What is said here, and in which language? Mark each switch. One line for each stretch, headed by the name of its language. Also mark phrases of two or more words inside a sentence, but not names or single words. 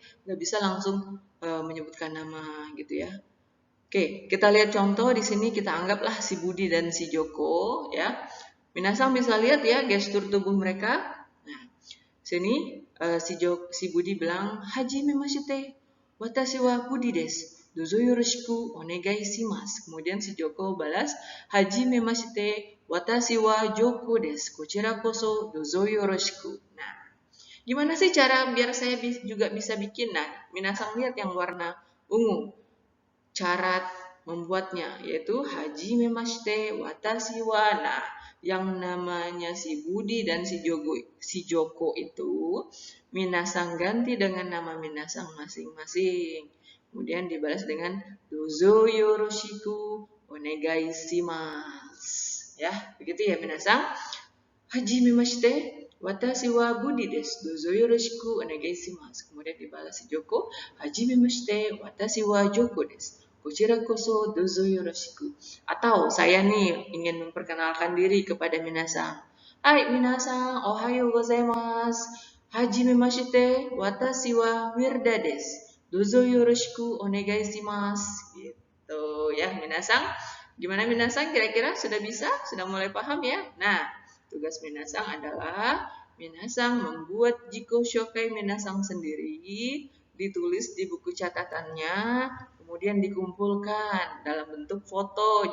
Indonesian: Nggak bisa langsung menyebutkan nama gitu ya. Oke, kita lihat contoh di sini, kita anggaplah si Budi dan si Joko ya. Minasang bisa lihat ya gestur tubuh mereka. Nah, sini si Budi bilang
Japanese: はじめまして. 私はBudiです。どうぞよろしくお願いします.
Indonesian: Kemudian si Joko balas,
Japanese: はじめまして、私はJokoです. こちらこそどうぞよろしく.
Indonesian: Nah, gimana sih cara biar saya juga bisa bikin? Nah, minasang lihat yang warna ungu. Cara membuatnya yaitu
Japanese: はじめまして、私は.
Indonesian: Nah, yang namanya si Budi dan si Joko itu minasang ganti dengan nama minasang masing-masing. Kemudian dibalas dengan
Japanese: どうぞよろしくお願いします.
Indonesian: Ya, begitu ya minasang.
Japanese: はじめまして, 私はBudiです. どうぞよろしくお願いします.
Indonesian: Kemudian dibalas si Joko,
Japanese: はじめまして、私はJokoです. こちらこそどうぞよろしく.
Indonesian: Atau saya nih ingin memperkenalkan diri kepada minasang.
Japanese: はい皆さん、おはようございます. はじめまして、私はWirdaです. どうぞよろしくお願いします.
Indonesian: Gitu ya minasang. Gimana minasang? Kira-kira sudah bisa? Sudah mulai paham ya? Nah, tugas minasang adalah minasang membuat
Japanese: 自己紹介
Indonesian: minasang sendiri, ditulis di buku catatannya, kemudian dikumpulkan dalam bentuk foto.